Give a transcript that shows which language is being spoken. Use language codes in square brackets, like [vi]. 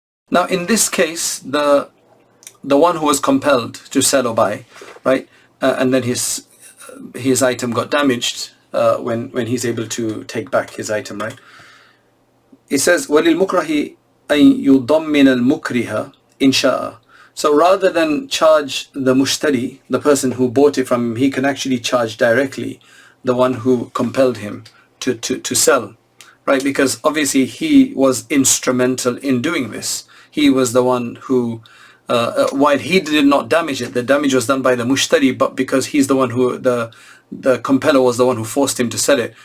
[en] Now in this case, the one who was compelled to sell or buy, right, and then his item got damaged when he's able to take back his item, right? [ar] It says وَلِلْمُكْرَهِ أَن يُضَمِّنَ الْمُكْرِهَ إِنْ شَاءَ. [en] So rather than charge the mushtari, the person who bought it from him, he can actually charge directly the one who compelled him to sell, right? Because obviously he was instrumental in doing this. He was the one who, while he did not damage it, the damage was done by the mushtari, but because he's the one who, the compeller was the one who forced him to sell it.